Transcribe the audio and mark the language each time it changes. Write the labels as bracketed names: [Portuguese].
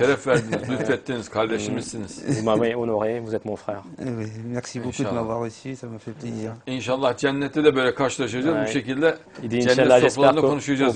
[Turkish] Şeref verdiniz, lütfettiniz, kardeşimizsiniz. [French] Vous m'avez honoré, vous êtes mon frère. Oui, merci beaucoup de m'avoir reçu, ça m'a fait plaisir. [Turkish] İnşallah cennette de böyle karşılaşacağız. Bu şekilde cennet sofralarında konuşacağız